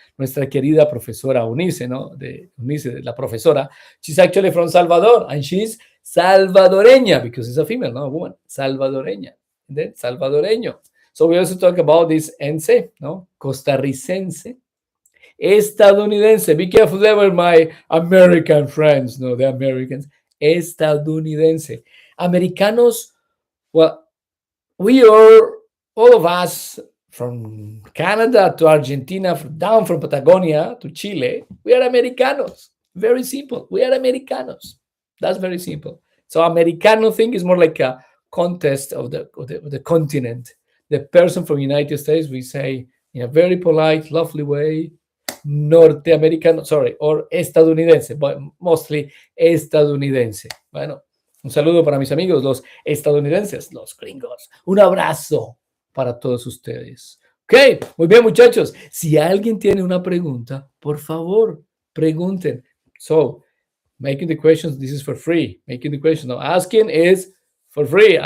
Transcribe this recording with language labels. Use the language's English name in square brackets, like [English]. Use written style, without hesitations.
[Spanish] Nuestra querida profesora Unice, ¿no? De Unice, la profesora. [English] She's actually from Salvador, and she's salvadoreña because it's a female, no, a woman. Salvadoreña. And then salvadoreño. So we also talk about this ense, no? [Spanish] Costarricense. Estadounidense. [English] Be careful there with my American friends, no, the Americans. Estadounidense. Americanos, well, we are, all of us, from Canada to Argentina, down from Patagonia to Chile, we are Americanos. Very simple. We are Americanos. That's very simple. So Americano thing is more like a contest of the continent. The person from United States, we say in a very polite, lovely way, norteamericano, sorry, or estadounidense, but mostly estadounidense. [Spanish] Bueno, un saludo para mis amigos, los estadounidenses, los gringos. Un abrazo para todos ustedes. Ok, muy bien, muchachos. Si alguien tiene una pregunta, por favor, pregunten. [English] So, making the questions, this is for free. Making the questions, no, asking is for free.